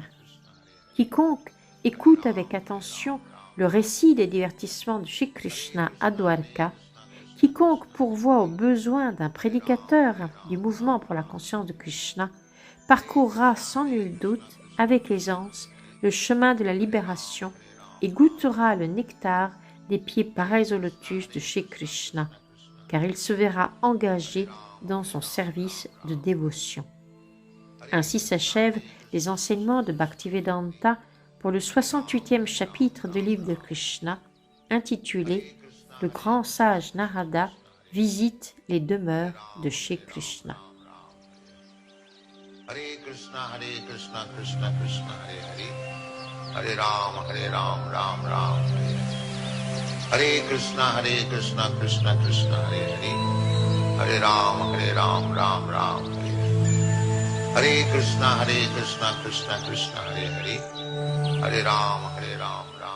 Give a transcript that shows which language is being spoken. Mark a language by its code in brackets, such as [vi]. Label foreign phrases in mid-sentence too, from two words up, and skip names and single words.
[fr] Quiconque écoute avec attention le récit des divertissements de Shri Krishna à Dwarka, quiconque pourvoit aux besoins d'un prédicateur du mouvement pour la conscience de Krishna, parcourra sans nul doute avec aisance le chemin de la libération et goûtera le nectar des pieds pareils au lotus de Shri Krishna, car il se verra engagé dans son service de dévotion. Ainsi s'achèvent les enseignements de Bhaktivedanta pour le 68e chapitre du livre de Krishna, intitulé « Le grand sage Narada visite les demeures de Shri Krishna ». [sa] Hare Krishna, Krishna Krishna, Hare Ram, Ram Ram, Hare Krishna, Krishna Krishna, Hare Ram, Ram Ram, Hare Krishna, Krishna Krishna, Hare Ram, Ram